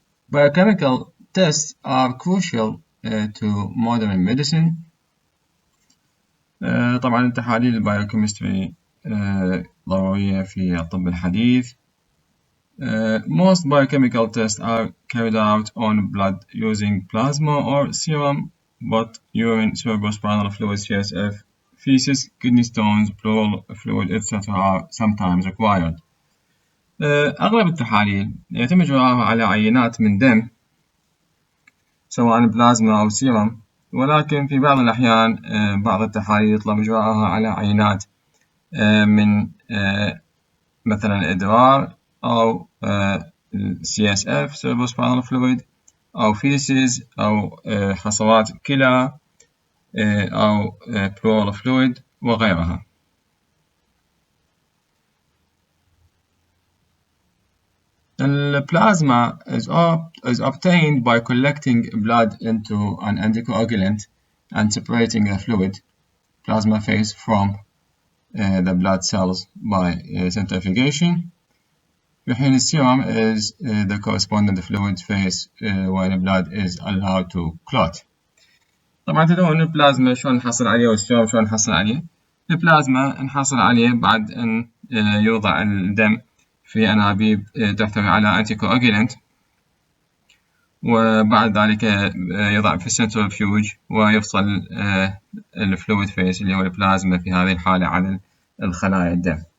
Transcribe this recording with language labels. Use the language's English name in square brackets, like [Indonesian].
[English] Biochemical tests are crucial to modern medicine. [Arabic] طبعا التحاليل البايوكيمستري ضرورية في الطب الحديث. [English] Most biochemical tests are carried out on blood using plasma or serum, but urine, cerebrospinal fluid, CSF, feces, kidney stones, pleural fluid, etc. are sometimes required. [Arabic] أغلب التحاليل يتم إجراءها على عينات من دم، سواء بلازما أو سيرم، ولكن في بعض الأحيان بعض التحاليل يطلب إجراءها على عينات من مثلا الإدرار أو CSF cerebrospinal fluid أو feces أو حصوات كلى أو pleural fluid وغيرها. [English] The plasma is obtained by collecting blood into an anticoagulant and separating the fluid plasma phase from the blood cells by centrifugation. [Arabic] في حين السيرم [English] is the corresponding fluid phase when the blood is allowed to clot. [Arabic] طبعا تدرون البلازما شلون نحصل عليه والسيرم شلون نحصل عليه. البلازما نحصل عليه بعد أن يوضع الدم في أنابيب تحتوي على أنتيكواجولانت، وبعد ذلك يضع في السنترفيوج ويفصل الفلويد فيس اللي هو البلازما في هذه الحالة عن الخلايا الدم.